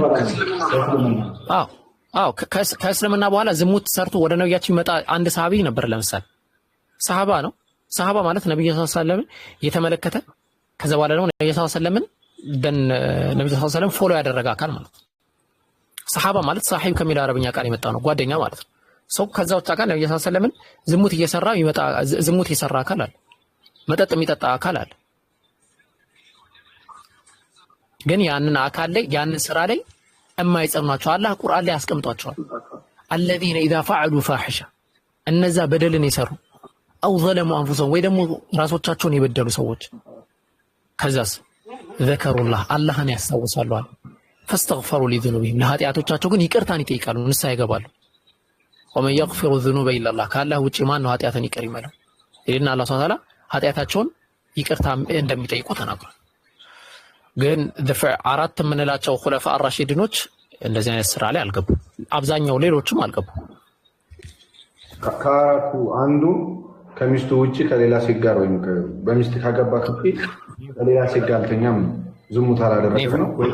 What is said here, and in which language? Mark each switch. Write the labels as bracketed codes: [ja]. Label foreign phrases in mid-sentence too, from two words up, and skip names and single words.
[am] ከእስልምና በኋላ ዝሙት ሰርቶ ወደ ነብያችን ይመጣ አንድ ሰሃቢ ነበር። ለምሳሌ ሰሃባ ነው። ሰሃባ ማለት ነብዩ [ar] صلى الله عليه وسلم [am] የተመለከተ ከዛ በኋላ ደግሞ ነብዩ [ar] صلى الله عليه وسلم [am] ነብዩ [ar] صلى الله عليه وسلم [am] ፎሎ ያደረገ አካል ማለት ነው። ሰሃባ ማለት ሳሂብ ከሚለው አረብኛ ቃል የመጣ ነው፣ ጓደኛ ማለት ነው። ሰው ከዛ ውጭ አካል ነብዩ [ar] صلى الله عليه وسلم [am] ዝሙት እየሰራ ይመጣ ዝሙት የሰራ አካል አለ፣ መጠጥ የሚጠጣ አካል አለ። ግን ያንን አካል ላይ ያንን ስራ ላይ የማይጸኗቸው አላህ ቁርአን ላይ አስቀምጧቸዋል። [ar] الذين اذا فعلوا فاحشه [am] እነዛ በደልን የሰሩ አው [ar] ظلموا انفسهم [am] ወይ ደግሞ ራሶቻቸውን የበደሉ ሰዎች ከዛስ ذكروا አላህን ያስታውሳሉ አለ። [ar] فاستغفروا لذنوبهم [am] ለኃጢአቶቻቸው ግን ይቅርታን ይጠይቃሉ፣ ንስሐ ይገባሉ። [ar] ومن يغفر الذنوب الا الله [am] ካላህ ውጪ ማን ነው ኃጢአትን ይቅር ይመለው? ይልና አላህ [ar] سبحانه وتعالى [am] ኃጢአታቸውን ይቅርታ እንደሚጠይቁ ተናግሯል። ግን አራት የምንላቸው [ar] خلفاء الراشدين [am] እንደዚህ አይነት ስራ ላይ አልገቡ። አብዛኛው ሌሎችም አልገቡ። ከአራቱ አንዱ ከሚስቱ ውጪ ከሌላ ሴት ጋር ወይም በሚስት ካገባ ከሌላ ሴት ጋር አልተኛም፣ ዝሙት አላደረገም ነው ወይ?